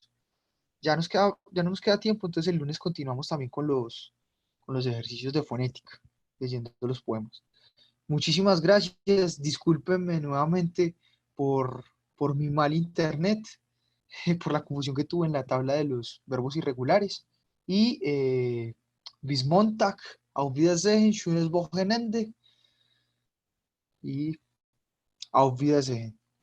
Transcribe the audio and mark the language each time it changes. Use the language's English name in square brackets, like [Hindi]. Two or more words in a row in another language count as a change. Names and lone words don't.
[Spanish] Ya no nos queda tiempo, entonces el lunes continuamos también con los ejercicios de fonética, leyendo los poemas. Muchísimas gracias. Discúlpenme nuevamente por mi mal internet, por la confusión que tuve en la tabla de los verbos irregulares. [German] Y bis Montag, auf Wiedersehen, schönes Wochenende y auf Wiedersehen.